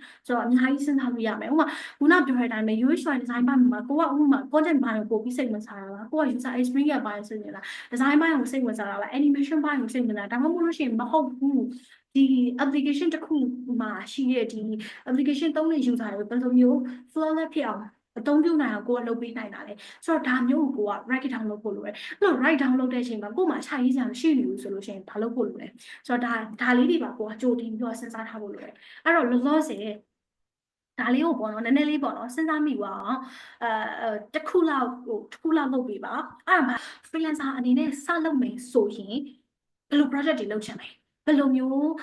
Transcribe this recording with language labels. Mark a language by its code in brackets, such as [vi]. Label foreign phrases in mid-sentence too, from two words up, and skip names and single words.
[my] ဆိုတော့အများကြီးစဉ်းစားလို့ရမယ်ဥပမာခုနပြောတဲ့အတိုင်းပဲ [en] UX design [my] ပိုင်းမှာကိုကဥပမာ content ပိုင်းကိုပို့ပြီးစိတ်ဝင်စားတာလားကိုက [en] user experience [my] ပိုင်းစိတ်ဝင်စား design ပိုင်းကိုစိတ်ဝင်စားတာလား animation ပိုင်းကိုစိတ်ဝင်စားဒါမှမဟုတ်လို့ရှိရင်မဟုတ်ဘူးဒီ application တစ်ခုမှာရှိတဲ့ဒီ application သုံးတဲ့ user တွေဘယ်လိုမျိုး flawless ဖြစ်အောင်အသုံး ပြုနိုင်အောင်ကိုကလုပ်ပေးနိုင်တာလေဆိုတော့ဒါမျိုးကိုက [en] write down [my] လုပ်ဖို့လိုတယ်အဲ့လို [en] write down [my] လုပ်တဲ့အချိန်မှာကို့မှာခြိုက်ရေးစရာမရှိဘူးဆိုလို့ရှိရင်ဘာလုပ်ဖို့လိုလဲဆိုတော့ဒါလေးတွေပါကိုကကြိုတင်ပြီးတော့စဉ်းစားထားဖို့လိုတယ်အဲ့တော့လောလောဆယ်ဒါလေးကိုပေါ့နော်နည်းနည်းလေးပေါ့နော်စဉ်းစားမိပါအောင်တစ်ခုလောက်လုပ်ပေးပါအဲ့ဒါမှ freelancer အနေနဲ့စလုပ်မယ်ဆိုရင်ဘယ်လို project တွေလုပ်ချင်လဲဘယ်လိုမျိုး